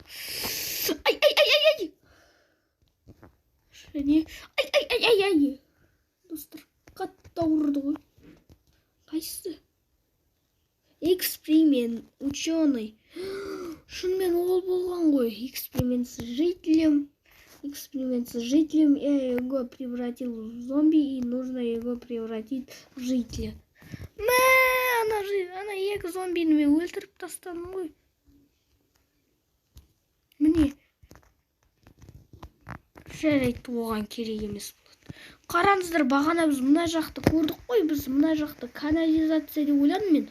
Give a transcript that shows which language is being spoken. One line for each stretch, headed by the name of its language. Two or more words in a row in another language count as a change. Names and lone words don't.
Kazakh: Ай. Және ай. Достар, қатты ұрды ғой. Қайсысы?
Russian: Эксперимент, ученый.
Kazakh: Шынымен ол болған ғой.
Russian: Эксперимент с жителем. Я его превратил в зомби, и нужно его превратить в жителя.
Kazakh: Ана екі зомбині мен өлтіріп тастадым ғой. Міне. Жарайды, оған керек емес болады. Қараңыздар, бағана біз мына жақты көрдік қой. Біз мына жақты канализация деп ойладым мен.